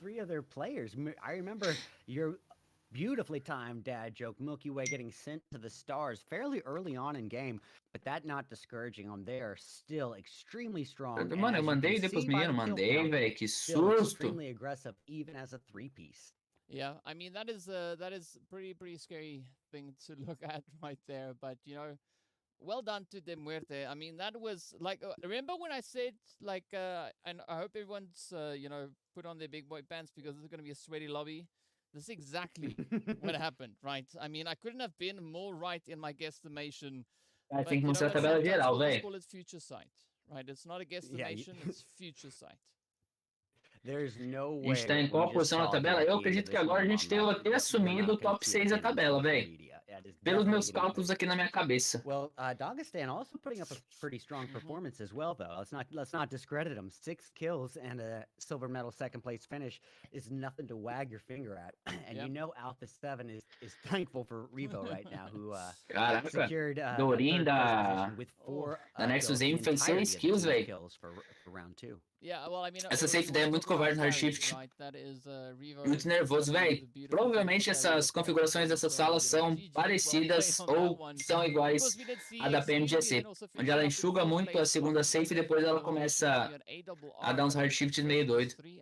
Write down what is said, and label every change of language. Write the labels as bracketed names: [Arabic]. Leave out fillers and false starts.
[English] I remember your beautifully timed dad joke, Milky Way getting sent to the stars fairly early on in game, but that not discouraging them. They are still extremely strong. [Portuguese] Mano, eu mandei depois menino, mandei, velho, que susto. [English] Extremely aggressive even as a 3-piece. Yeah, I mean that is pretty scary thing to look at right there. But you know, well done to the MUERTE. I mean that was like remember when I said like and I hope everyone's you know put on their big boy pants because this is going to be a sweaty lobby. This is exactly what happened, right? I mean I couldn't have been more right in my guesstimation. I think [Portuguese] mostrar a tabela geral, velho. [English] Call it future sight, right? It's not a guesstimation, it's future sight. [Portuguese] A gente tá em qual posição na tabela? Eu acredito que agora a gente tem até assumido o top 6 da tabela, velho. Pelos meus cálculos aqui na minha cabeça. [English] Well, Dagestan also putting up a pretty strong performance as well, though. Let's not discredit them. 6 kills and a silver medal second place finish is nothing to wag your finger at. And you know Alpha 7 is thankful for Revo right now, who secured [Portuguese] Dorin da Nexus Aim fez 6 kills, velho. [English] Yeah, well, I mean, [Portuguese] essa safe daí é muito covarde no hard shift. Muito nervoso, velho. Provavelmente essas configurações dessas salas são parecidas ou são iguais à da PMGC, onde ela enxuga muito a segunda safe e depois ela começa a dar uns hard shifts meio doido.